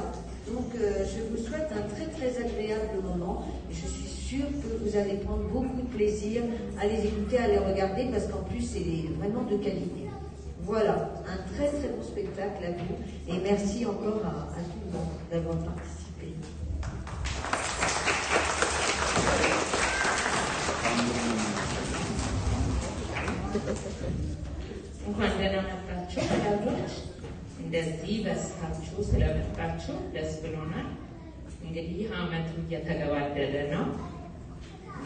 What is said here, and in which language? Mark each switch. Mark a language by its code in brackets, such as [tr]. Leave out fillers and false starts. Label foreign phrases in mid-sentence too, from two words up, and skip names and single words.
[fr] Donc je vous souhaite un très très agréable moment, et je suis sûre que vous allez prendre beaucoup de plaisir à les écouter, à les regarder, parce qu'en plus c'est vraiment de qualité. Voilà, un très très bon spectacle à vous, et merci encore à tout le monde d'avoir participé. [am] እንኳን ደህና መጣችሁ ወዳጆች። እንደዚህ በስታችሁ ስለመጣችሁ ደስ ብሎናል። እንግዲህ ዓመቱ እየተገባደደ ነው እና